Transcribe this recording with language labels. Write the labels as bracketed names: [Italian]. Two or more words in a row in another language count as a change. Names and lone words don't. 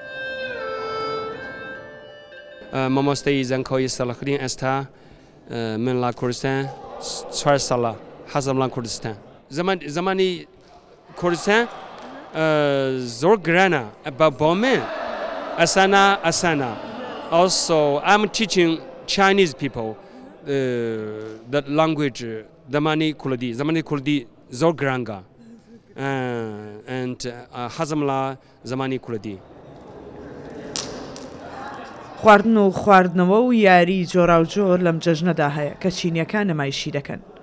[Central Kurdish] مامۆستای زەنکۆی سەڵەخدین ئێستا من لا کوردستان 4 ساڵە حەزم لە کوردستان. زمانی کوردستان زۆر گرانە بۆ من ئەسانە. [English] Also, I'm teaching Chinese people that language [Central Kurdish] زمانی کوردی زۆر گرانگە [English] and [Central Kurdish] حەزم لە زمانی کوردی. خواردن و خواردنەوە و یاری جۆرا و جۆر لەم جەژنەدا هەیە کە چینیەکان نمایشی دەکەن.